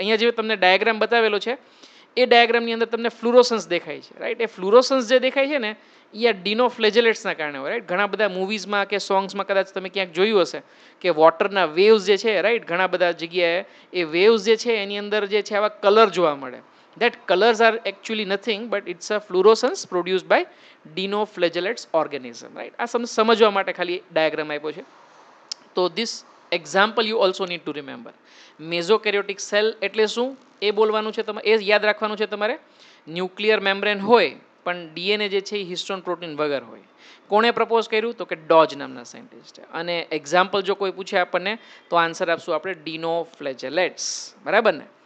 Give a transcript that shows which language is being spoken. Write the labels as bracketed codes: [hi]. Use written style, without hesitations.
[gu] અહીંયા જે તમને ડાયાગ્રામ બતાવેલો છે એ ડાયાગ્રામની અંદર તમને ફ્લુરોસન્સ દેખાય છે, રાઈટ. એ ફ્લુરોસન્સ જે દેખાય છે ને એ આ ડિનોફ્લેજેલેટ્સના કારણે હોય, રાઈટ. ઘણા બધા મૂવીઝમાં કે સોંગ્સમાં કદાચ તમે ક્યાંક જોયું હશે કે વોટરના વેવ્સ જે છે, રાઈટ, ઘણા બધા જગ્યાએ એ વેવ્સ જે છે એની અંદર જે છે આવા કલર જોવા મળે. [en] That colors are actually nothing but it's a fluorescence produced by dinoflagellates organism, right. [gu] આ સમજવા માટે ખાલી ડાયાગ્રામ આપ્યો છે. તો [en] this example you also need to remember. [gu] મેઝોકેરિયોટિક cell એટલે શું એ બોલવાનું છે તમારે, એ યાદ રાખવાનું છે તમારે. ન્યુક્લિયર મેમ્બ્રેન હોય પણ ડીએનએ જે છે એ હિસ્ટોન પ્રોટીન વગર હોય. કોણે પ્રપોઝ કર્યું? તો કે ડોજ નામના સાયન્ટિસ્ટે. અને એક્ઝામ્પલ જો કોઈ પૂછે આપણને તો આન્સર આપશું આપણે ડીનો ફ્લેજેલેટ્સ. બરાબર ને?